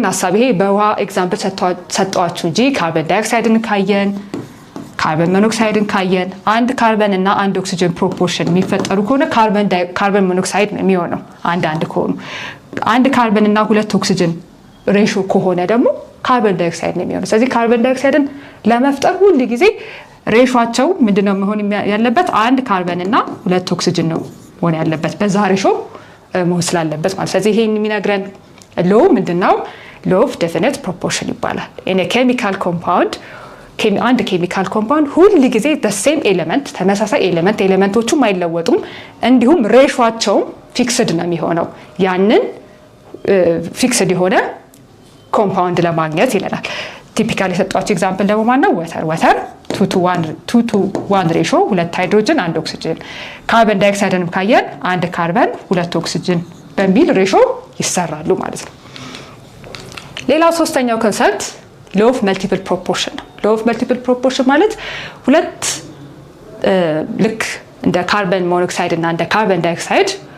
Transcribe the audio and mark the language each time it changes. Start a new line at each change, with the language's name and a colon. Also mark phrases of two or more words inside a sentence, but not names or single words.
Amharic: ሐሳብ ይሄ በውሃ ኤግዛምፕል ሰጠዋችሁ እንጂ
English: carbon dioxideን
Amharic: ካየን
English: carbon monoxideን
Amharic: ካየን አንድ ካርቦን እና አንድ ኦክሲጅን ፕሮፖርሽን የሚፈጠሩ ከሆነ
English: carbon monoxide
Amharic: ነው የሚሆነው አንድ ከሆኑ። አንድ ካርቦን እና ሁለት ኦክሲጅን ሬሾ ከሆነ ደግሞ
English: carbon dioxide
Amharic: ነው የሚሆነው። ስለዚህ
English: carbon dioxideን
Amharic: ለመፍጠር ሁሉ ጊዜ ሬሾአቸው ምንድነው መሆን ያለበት? አንድ ካርቦን እና ሁለት ኦክሲጅን ነው መሆን ያለበት። በዛ ሬሾ መሆን ስላለበት ማለት። ስለዚህ ይሄን የሚነግረን law ምንድነው?
English: law of definite proportion
Amharic: ይባላል።
English: in a chemical compound
Amharic: አንድ
English: chemical compound
Amharic: ሁሉ ጊዜ
English: the same element
Amharic: ተመሳሳይ ኤሌመንቶቹም አይለወጡም፣ እንዲሁም ሬሾአቸው ፊክስድ ነው የሚሆነው። ያንን ፊክስድ የሆነ ኮምፓውንድ ለማግኘት ይለናል። ቲፒካሊ የሰጧቸው ኤግዛምፕል ደግሞ ማነው? ወተር 2 to 1 ሬሾ 2 ሃይድሮጅን 1 ኦክሲጅን።
English: carbon dioxideንም
Amharic: ካየን 1 ካርበን 2 ኦክሲጅን በሚል ሬሾ ይሰራሉ ማለት ነው። ሌላው ሶስተኛው ኮንሰፕት
English: law of multiple proportion
Amharic: ነው።
English: law of multiple proportion
Amharic: ማለት ሁለት ልክ እንደ
English: carbon monoxide
Amharic: እና እንደ
English: carbon dioxide